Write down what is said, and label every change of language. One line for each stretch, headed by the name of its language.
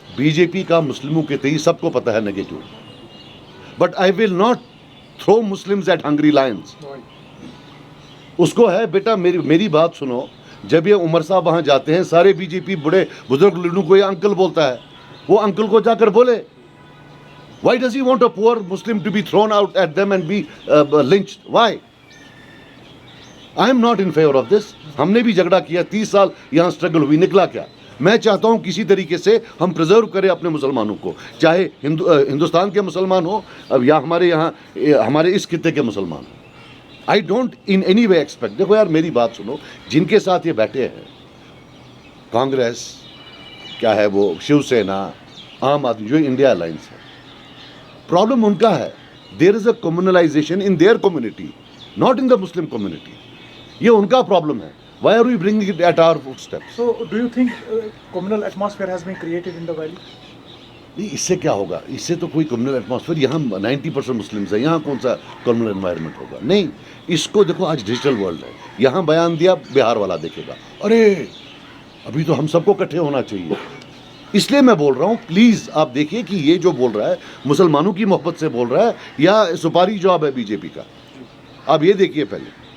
Urdu: B J پی کا مسلموں کے تئیں سب کو پتہ ہے negative.
English: But I will not throw Muslims at hungry lions.
Urdu: اس کو ہے بیٹا میری بات سنو. جب یہ عمر صاحب وہاں جاتے ہیں سارے بی جے پی بڑے بزرگ لیڈروں کو یہ انکل بولتا ہے. وہ انکل کو جا کر بولے
English: why does he want a poor Muslim to be thrown out at them and be lynched? Why? I am not in favor of this.
Urdu: ہم نے بھی جھگڑا کیا 30 سال یہاں اسٹرگل ہوئی. نکلا کیا؟ میں چاہتا ہوں کسی طریقے سے ہم پرزرو کریں اپنے مسلمانوں کو، چاہے ہندوستان کے مسلمان ہوں یا ہمارے یہاں ہمارے اس خطے کے مسلمان ہوں.
English: I don't in any way expect.
Urdu: دیکھو یار میری بات سنو. جن کے ساتھ یہ بیٹھے ہیں کانگریس، کیا ہے وہ شیو سینا، عام آدمی، جو انڈیا الائنس ہے، پرابلم ان کا ہے.
English: There is a communalisation in their community, not in the Muslim community.
Urdu: یہ ان کا پرابلم ہے.
English: Why are we bringing it at our footsteps? So do you think communal atmosphere has been created in the valley?
Urdu: نہیں، اس سے کیا ہوگا؟ اس سے تو کوئی کمیونل ایٹماسفیئر، یہاں 90% مسلمز ہیں، یہاں کون سا کمیونل انوائرمنٹ ہوگا؟ نہیں. اس کو دیکھو آج ڈیجیٹل ورلڈ ہے. یہاں بیان دیا بہار والا دیکھے گا، ارے ابھی تو ہم سب کو اکٹھے ہونا چاہیے. اس لیے میں بول رہا ہوں پلیز آپ دیکھیے کہ یہ جو بول رہا ہے مسلمانوں کی محبت سے بول رہا ہے یا سپاری جاب ہے بی جے پی کا. آپ یہ دیکھیے پہلے.